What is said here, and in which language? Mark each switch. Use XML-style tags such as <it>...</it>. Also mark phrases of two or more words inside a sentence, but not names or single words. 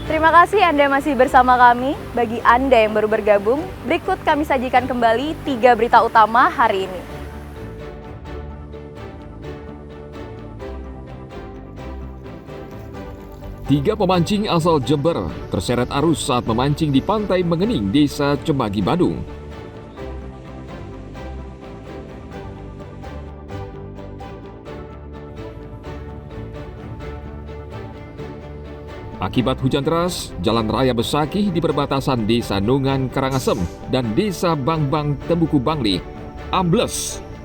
<id>Terima kasih Anda masih bersama kami. Bagi Anda yang baru bergabung, berikut kami sajikan kembali 3 berita utama hari ini. Tiga pemancing asal Jember terseret arus saat memancing di Pantai Mengening, Desa Cemagi, Badung. Akibat hujan deras, jalan raya Besakih di perbatasan Desa Nungan Karangasem dan Desa Bangbang Tembuku Bangli ambles.</id>